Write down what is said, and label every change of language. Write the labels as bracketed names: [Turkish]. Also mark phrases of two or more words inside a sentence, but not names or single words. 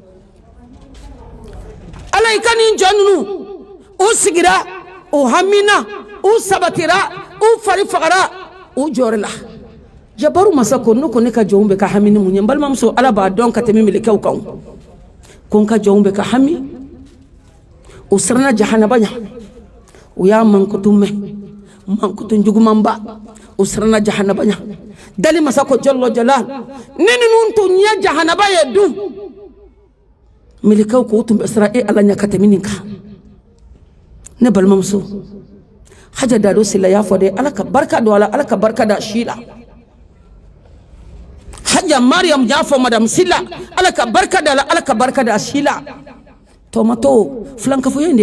[Bambara] ala i ka nin jɔn ninnu u sigira u hamina u sabatira u fari fagara u jɔrɔ la jabaru masa ko ne ko ne ka jɔnw bɛ ka hami ni mun ye n balimamuso ala b'a dɔn ka tɛmɛ melekɛw kan ko n ka jɔnw bɛ ka hami u siranna jahanaba ɲɛ u y'a mankutu mɛn mankutu jugumanba u siranna jahanaba ɲɛ dali masa ko [Arabic] جل جلال [Bambara] ne ninnu tun ɲɛ jahanaba ye dun melekɛw ko tun bɛ siran e ala ɲɛ ka tɛmɛ nin kan ne balimamuso Haja Dado Sila y'a fɔ dɛ ala ka barika don a la ala ka barika da si la Haja Mariam y'a fɔ Madame Sila ala ka barika da la ala ka barika da si la tɔmatɔ filankafoya in de